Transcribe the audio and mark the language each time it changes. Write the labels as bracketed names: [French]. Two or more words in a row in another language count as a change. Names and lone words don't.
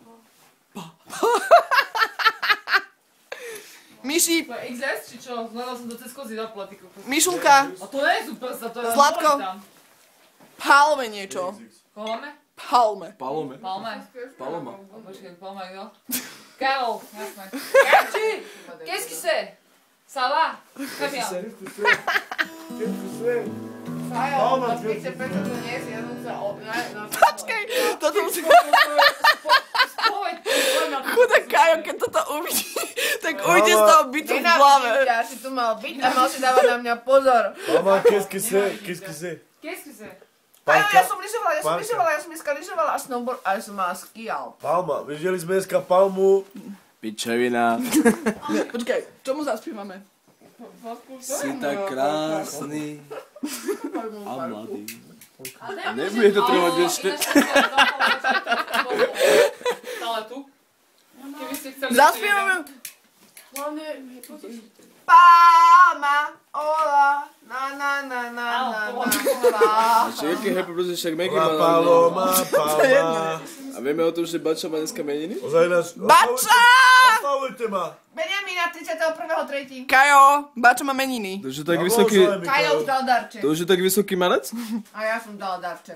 [Slovak] Myši, To je XS, či čo? Hľadal som to cez kozy zapla, ty kokos. Myšunka, A to nie je super, to je... Zlatko. palme niečo. Koho máme? Palme. Palome. Palma. Paloma. Počkej, Palma, kto? Karol, jasné. Karči! [French] Qu'est-ce que c'est? Ça va? Très bien. [Slovak] Fajo, na 55 to nie je, ja som sa Počkej, toto musí... Spoveď, Chudák Kajo, keď toto uvidí, tak ujde z toho bytu v hlave. Ja si tu mal byť a mal si dávať na mňa pozor. Mama, [French] qu'est-ce que c'est? Qu'est-ce que c'est? Qu'est-ce que c'est? [Slovak] Palka. Ja som dneska lyžovala a snowboard a ja som mala skial. Palma. Videli sme dneska palmu. Pičevina. Počkaj, čomu zaspívame? Si tak krásny. A mladý. Nebude to trvať ešte. Stále tu? Keby ste chceli... Zaspívame... Palma, ola, na. Ešte jaký [English] happy birthday, [Slovak] však Maggie La má paloma, palma. A vieme o tom, že Bača má dneska meniny? Ozaj nás... Bača! Oslavujte ma. Benjamina, 31.3. Kajo, Bača má meniny. To už je tak vysoký... Kajo už dal darček. To už je tak vysoký manec? A ja som dala darček.